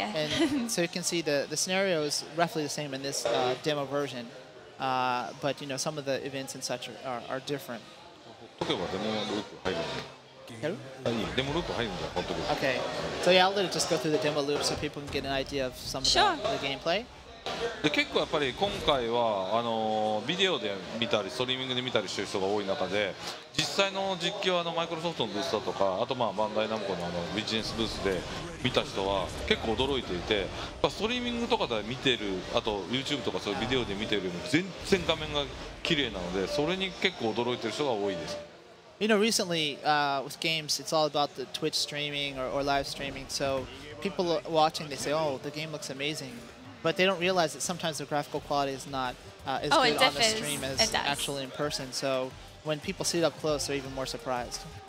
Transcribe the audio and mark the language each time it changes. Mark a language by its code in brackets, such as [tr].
[en] And so you can see the scenario is roughly the same in this demo version, but some of the events and such are different. Okay, so yeah, I'll let it just go through the demo loop so people can get an idea of some of the gameplay. [ja] で結構やっぱり今回はビデオで見たりストリーミングで見たりしてる人が多い中で実際の実況はマイクロソフトのブースだとかあとバンダイナムコのビジネスブースで見た人は結構驚いていてストリーミングとかで見てるあと YouTube とかそういうビデオで見てるよりも全然画面が綺麗なのでそれに結構驚いてる人が多いです。 [en] Recently with games, it's all about the Twitch streaming or live streaming. So people watching, they say, "Oh, the game looks amazing," but they don't realize that sometimes the graphical quality is not as good on the stream as actually in person. So when people see it up close, they're even more surprised.